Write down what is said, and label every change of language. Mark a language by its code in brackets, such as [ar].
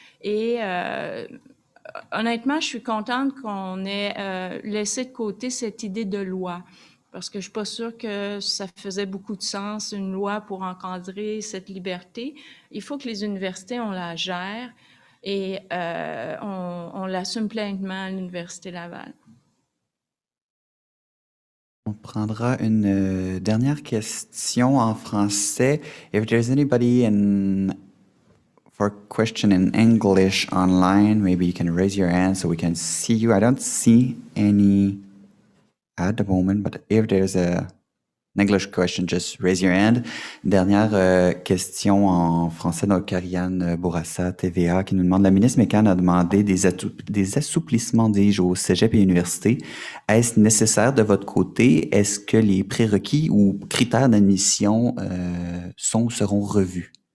[fr] Et honnêtement, je suis contente qu'on ait laissé de côté cette idée de loi, parce que je suis pas sûre que ça faisait beaucoup de sens, une loi pour encadrer cette liberté. Il faut que les universités, on la gère et on l'assume pleinement à l'Université Laval. On prendra une dernière question en français. [en] If there's anybody for question in English online, maybe you can raise your hand so we can see you. I don't see any at the moment, but if there's an English question, just raise your hand. [fr] Dernière question en français, donc Karianne Bourassa, TVA, qui nous demande: la ministre Mécan a demandé des assouplissements, dis-je, au cégep et université. Est-ce nécessaire de votre côté? Est-ce que les prérequis ou critères d'admission seront revus?